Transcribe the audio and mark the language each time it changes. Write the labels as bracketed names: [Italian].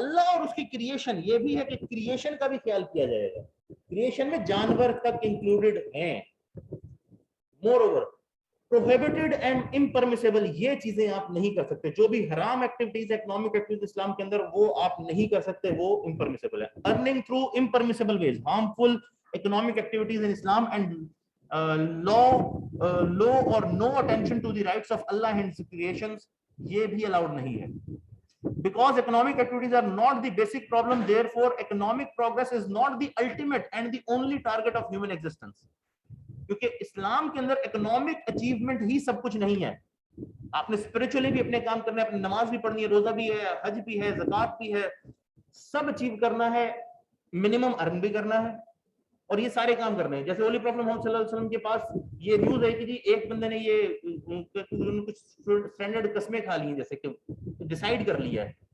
[Urdu] اللہ اور اس کی کریشن, یہ بھی ہے کہ کریشن کا بھی خیال کیا جائے گا. کریشن میں جانور تک انکلوڈڈ ہیں. مور اوور [English] prohibited and impermissible, [Urdu] یہ چیزیں آپ نہیں کر سکتے. جو بھی حرام ایکٹیویٹیز, اکنامک ایکٹیویٹیز اسلام کے اندر, وہ آپ نہیں کر سکتے, وہ impermissible ہے. [English] earning through impermissible ways, harmful economic activities in Islam and low or no attention to the rights of Allah and his creations, [Urdu] یہ بھی allowed نہیں ہے. [English] Because economic activities are not the basic problem, therefore economic progress is not the ultimate and the only target of human existence. [Urdu] کیونکہ اسلام کے اندر economic achievement ہی سب کچھ نہیں ہے. آپ نے اسپرچولی بھی اپنے کام کرنا ہے, اپنی نماز بھی پڑھنی ہے, روزہ بھی ہے, حج بھی ہے, زکات بھی ہے, سب اچیو کرنا ہے, منیمم ارن بھی کرنا ہے, اور یہ سارے کام کرنے ہیں. جیسے ہولی پروفیٹ محمد صلی اللہ علیہ وسلم کے پاس یہ نیوز ہے کہ جی ایک بندے نے یہ کچھ اسٹینڈرڈ قسمیں کھا لی ہیں, جیسے کہ ڈیسائیڈ کر لیا ہے.